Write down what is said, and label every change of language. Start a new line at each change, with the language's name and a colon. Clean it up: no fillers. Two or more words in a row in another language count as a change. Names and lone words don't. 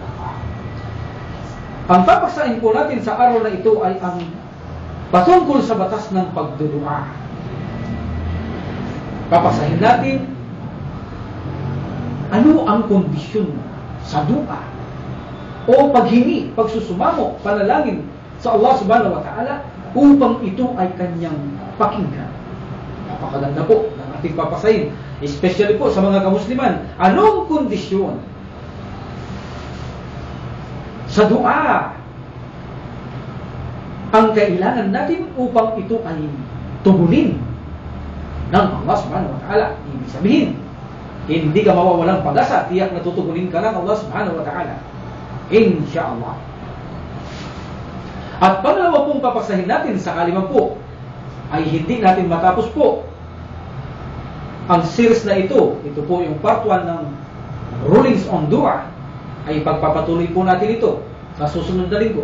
Filipino: Ang papaksain po natin sa araw na ito ay ang patungkol sa batas ng pagdudua. Papaksahin natin ano ang kondisyon sa dua o paghingi, pagsusumamo, panalangin sa Allah
Arabic: سبحانه وتعالى
Filipino: upang ito ay kanyang pakinggan. Napakaganda po ng ating papaksain, especially po sa mga kamusliman. Anong kondisyon sa dua ang kailangan natin upang ito ay tugunin ng Allah
Arabic: سبحانه وتعالى?
Filipino: Ibig sabihin, hindi ka mawawalang pag-asa, tiyak na tutugunin ka ng Allah
Arabic: سبحانه وتعالى,
Filipino: insyaallah. At pangalawa pong papaksahin natin sa kalima po ay hindi natin matapos po ang series na ito. Ito po yung part 1 ng Rulings on Dua. Ay pagpapatuloy po natin ito sa susunod na linggo.